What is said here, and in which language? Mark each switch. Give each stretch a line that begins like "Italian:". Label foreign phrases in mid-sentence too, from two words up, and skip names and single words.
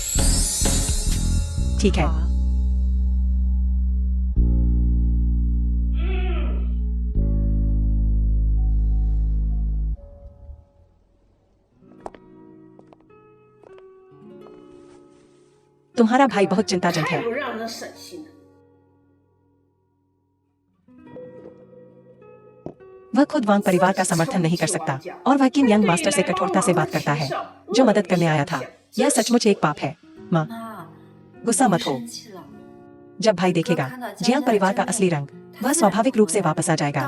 Hindi: ठीक है। तुम्हारा भाई बहुत चिंताजनक है।
Chinese: 太不让人省心了。
Hindi: वह खुद वांग परिवार का समर्थन नहीं कर सकता और वह किम यंग मास्टर से कठोरता से बात करता है जो मदद करने आया था। यह सचमुच एक पाप है। माँ, गुस्सा मत हो। जब भाई देखेगा जियांग परिवार का असली रंग, वह स्वाभाविक रूप से वापस आ जाएगा।